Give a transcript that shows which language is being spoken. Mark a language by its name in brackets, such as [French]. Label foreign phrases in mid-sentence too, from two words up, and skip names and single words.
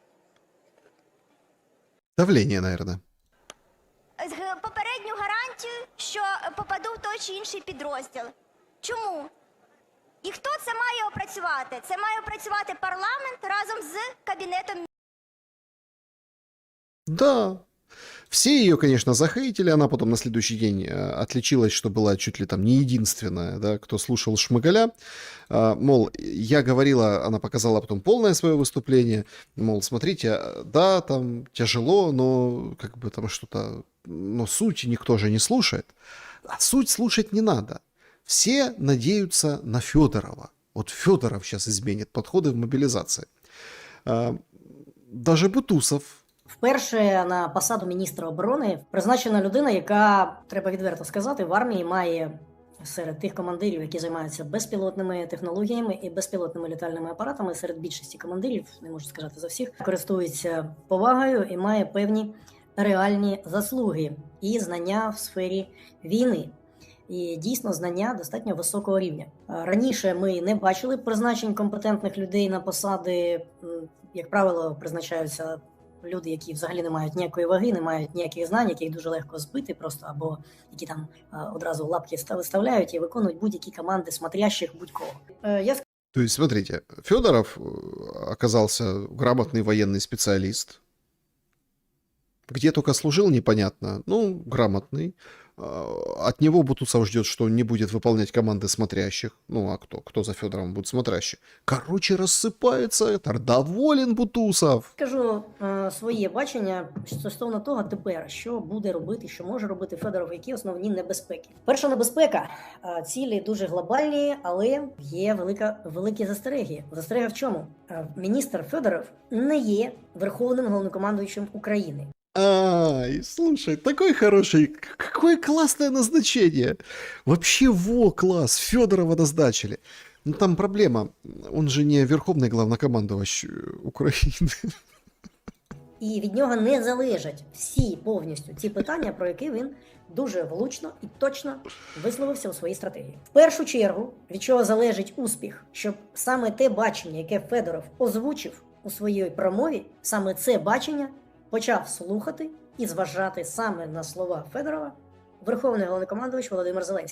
[Russian] Давление, наверное. [Ukrainian] попередню гарантію, що попаду в той чи інший підрозділ. Чому? І хто це має опрацювати? Це має опрацювати парламент разом з Кабінетом. [Russian] Да. Все ее, конечно, захейтили. Она потом на следующий день отличилась, что была чуть ли там не единственная, да, кто слушал Шмыгаля. Мол, я говорила, она показала потом полное свое выступление. Мол, смотрите, да, там тяжело, но как бы там что-то... Но суть никто же не слушает. А суть слушать не надо. Все надеются на Федорова. Вот Федоров сейчас изменит подходы в мобилизации. Даже Бутусов. [Ukrainian] Вперше на посаду міністра оборони призначена людина, яка, треба відверто сказати, в армії має серед тих командирів, які займаються безпілотними технологіями і безпілотними літальними апаратами, серед більшості командирів, не можу сказати за всіх, користується повагою і має певні реальні заслуги і знання в сфері війни. І дійсно знання достатньо високого рівня. Раніше ми не бачили призначень компетентних людей на посади, як правило, призначаються люди, які взагалі не мають ніякої ваги, не мають ніяких знань, яких дуже легко збити просто, або які там одразу лапки виставляють і виконують будь-які команди смотрящих будь-кого. [Russian] То есть, смотрите, Федоров оказался грамотный военный специалист. Где только служил, непонятно. Ну, грамотный. От него Бутусов ждет, что он не будет выполнять команды смотрящих. Ну, а кто за Федоровым будет смотрящий? Короче, рассыпается это. Доволен Бутусов. [Ukrainian] Скажу своє бачення стосовно того тепер, що буде робити, що може робити Федоров, які основні небезпеки. Перша небезпека. Цілі дуже глобальні, але є великі застереги. Застерега в чому? Міністр Федоров не є верховним головнокомандуючим України. [Russian] Ай, слушай, такой хороший, какое классное назначение. Вообще, класс, Федорова назначили. Ну, там проблема, он же не верховный [Ukrainian] главнокомандувач України. І від нього не залежать всі повністю ті питання, про які він дуже влучно і точно висловився у своїй стратегії. В першу чергу, від чого залежить успіх, щоб саме те бачення, яке Федоров озвучив у своїй промові, саме це бачення почав слухати і зважати саме на слова Федорова Верховний головнокомандувач Володимир Зеленський.